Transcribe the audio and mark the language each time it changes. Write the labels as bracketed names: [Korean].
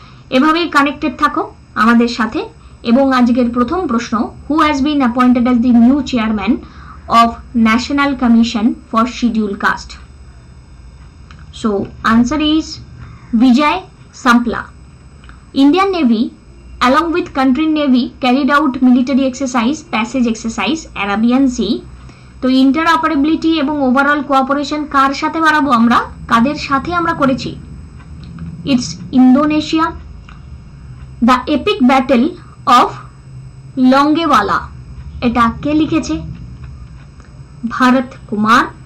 [Bangla] এভাবেই কানেক্টেড থাকো আমাদের সাথে। এবং আজকের প্রথম প্রশ্ন, [English] Who has been appointed as the new chairman of national commission for scheduled caste? So answer is Vijay Sampla. Indian Navy along with country navy carried out military exercise passage exercise Arabian Sea. [Bangla] তো interoperability এবং overall cooperation কার সাথে বাড়াবো আমরা, কাদের সাথে আমরা করেছি? [English] It's Indonesia. The epic battle of Longewala, [Bangla] এটা কে লিখেছে? [English] Bharat Kumar.